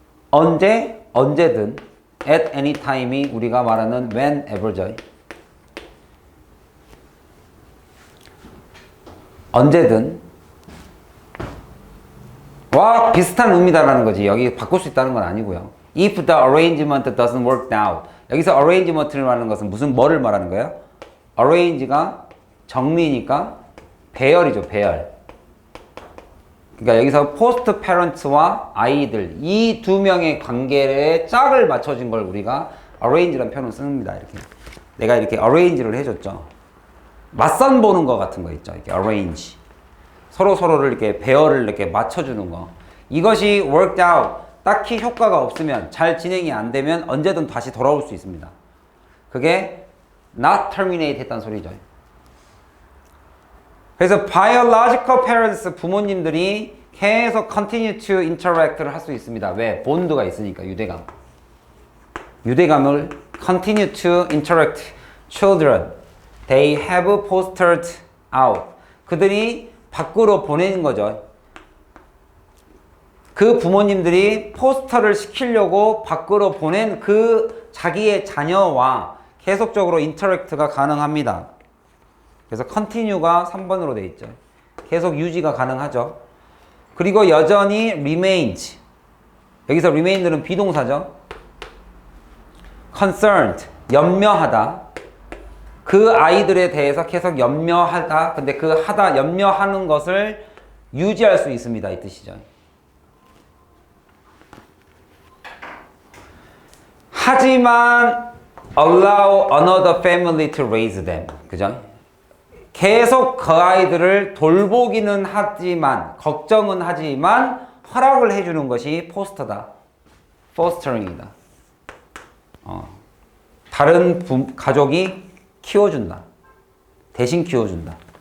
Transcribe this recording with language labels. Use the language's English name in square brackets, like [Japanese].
[Korean] 언제든, at any time 이 우리가 말하는 whenever죠. 언제든. 와, 비슷한 의미다라는 거지. 여기 바꿀 수 있다는 건 아니고요. [English] If the arrangement doesn't work out. [Korean] 여기서 arrangement를 말하는 것은 뭐를 말하는 거예요? arrange가 정리니까 배열이죠, 배열. 그러니까 여기서 포스트 페런트와 아이들 이 두 명의 관계에 짝을 맞춰준 걸 우리가 arrange라는 표현을 씁니다. 이렇게 내가 이렇게 arrange를 해줬죠. 맞선 보는 거 같은 거 있죠. 이렇게 arrange. 서로를 이렇게 배열을 이렇게 맞춰주는 거. [English] 이것이 worked out. [Korean] 딱히 효과가 없으면, 잘 진행이 안 되면 언제든 다시 돌아올 수 있습니다. 그게 not terminate 했다는 소리죠. 그래서 biological parents, 부모님들이 계속 continue to interact 를 할 수 있습니다. 왜? 본드가 있으니까, 유대감. [English] 유대감을 continue to interact. children, they have fostered out. [Korean] 그들이 밖으로 보내는 거죠. 그 부모님들이 포스터를 시키려고 밖으로 보낸 그 자기의 자녀와 계속적으로 인터랙트가 가능합니다. 그래서 continue가 3번으로 돼 있죠. 계속 유지가 가능하죠. 그리고 여전히 remains. 여기서 remain들은 비동사죠. concerned, 염려하다. 그 아이들에 대해서 계속 염려하다. 근데 그 염려하는 것을 유지할 수 있습니다. 이 뜻이죠. [English] 하지만 allow another family to raise them. [Korean] 그죠? 계속 그 아이들을 돌보기는 하지만, 걱정은 하지만 허락을 해주는 것이 포스터다. 포스터링이다. 다른 가족이 키워준다. 대신 키워준다.